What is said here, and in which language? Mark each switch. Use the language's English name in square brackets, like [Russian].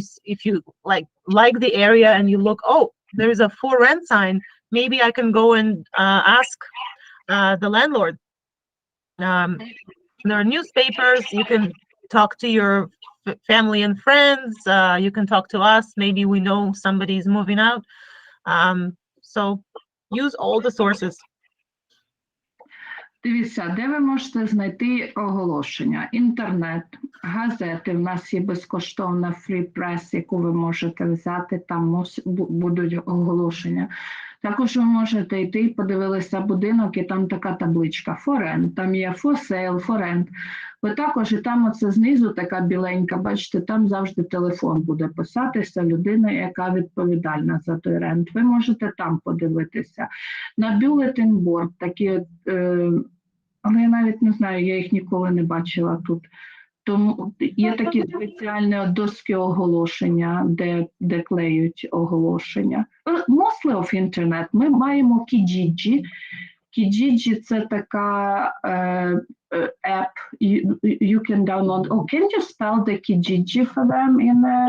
[English] If you like the area and you look, oh, there is a for rent sign, maybe I can go and ask the landlord. There are newspapers. You can talk to your family and friends. You can talk to us. Maybe we know somebody's moving out. So use all the sources. [Ukrainian] Дивіться, де ви можете знайти оголошення? Інтернет, газети, в нас є безкоштовна Free Press, яку ви можете взяти, там будуть оголошення. Також ви можете йти, подивилися будинок, і там така табличка for rent, там є for sale, for rent. Ви також, і там оце знизу така біленька, бачите, там завжди телефон буде писатися людина, яка відповідальна за той рент. Ви можете там подивитися. На bulletin board такі, але я навіть не знаю, я їх ніколи не бачила тут. Тому є такі спеціальні доски оголошення, де клеють оголошення. [English] Mostly of Internet. [Ukrainian] Ми маємо Kijiji. [English] Kijiji – [Ukrainian] це така [English] app you can download. Oh, can you spell the Kijiji for them?